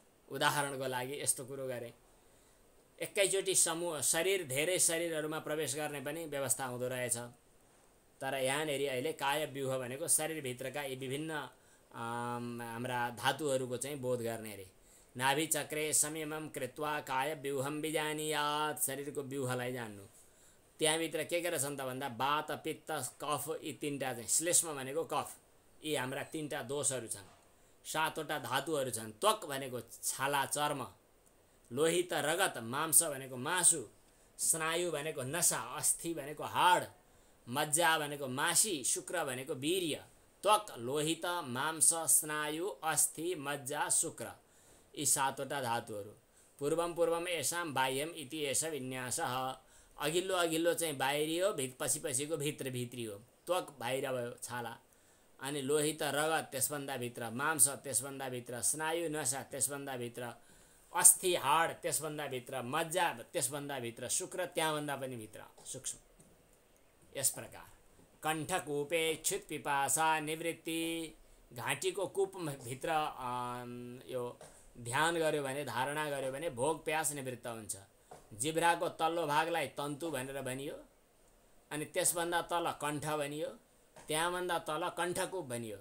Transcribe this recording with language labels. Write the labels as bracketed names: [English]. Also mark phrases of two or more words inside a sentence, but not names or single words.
[Nepali] उदाहरणको लागि यस्तो कुरो गरे। एकैचोटि समूह शरीर धेरै शरीरहरूमा प्रवेश गर्ने पनि व्यवस्था हुँदो रहेछ। तर यहाँनेरि अहिले कायव्यूह भनेको शरीरभित्रका यी विभिन्न हाम्रा धातुहरूको चाहिँ बोध गर्ने अरे। [Sanskrit] नाभि चक्रे संयमम कृत्वा कायव्यूहम बिजानियात, [Nepali] शरीरको व्यूहलाई जान्नु। त्यहाँभित्र के रहेछन् त भन्दा वात पित्त कफ यी तीनटा चाहिँ, श्लेष्म भनेको कफ, यी हाम्रा तीनटा दोषहरू छन्। 7वटा धातुहरू छन्। त्वक भनेको छाला चर्म, लोहित रगत मांस भनेको मासु, स्नायु भनेको नसा, अस्थि भनेको हाड, मज्जा भनेको मासी, शुक्र भनेको वीर्य। [Sanskrit] त्वक लोहित मांस स्नायु अस्थि मज्जा शुक्र, [Nepali] यी 7वटा धातुहरू। [Sanskrit] पूर्वम पूर्वम येषां बाह्यम इति एष विन्यासः। [Nepali] अघिल्लो अघिल्लो चाहिँ बाहिरी हो, पछि पछिको भित्र भित्री हो। त्वक बाहिर भयो छाला, अनि लोहित रगत त्यसभन्दा भित्र, मांस त्यसभन्दा भित्र, स्नायु नसा त्यसभन्दा भित्र, अस्थि हाड त्यसभन्दा भित्र, मज्जा त्यसभन्दा भित्र, शुक्र त्यहाँभन्दा पनि भित्र सूक्ष्म। यस प्रकार [Sanskrit] कण्ठकूपे क्षुत पिपासा निवृत्ति, [Nepali] घाँटीको कूपभित्र यो ध्यान गर्यो भने, धारणा गर्यो भने भोग प्यास निवृत्त हुन्छ। जिब्राको तल्लो भागलाई तन्तु भनेर भनियो, अनि त्यसभन्दा तल कण्ठ भनियो, त्यहाँभन्दा तल कण्ठकूप भनियो।